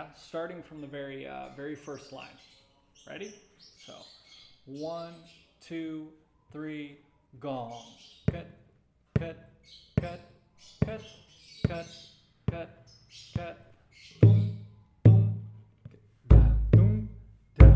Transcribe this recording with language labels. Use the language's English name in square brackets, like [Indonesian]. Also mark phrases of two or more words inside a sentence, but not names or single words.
[English] Starting from the very first line. Ready? So 1, 2, 3, gong. Ket, ket, ket, ket, ket, ket, ket. Dum, dum, da, dum, da.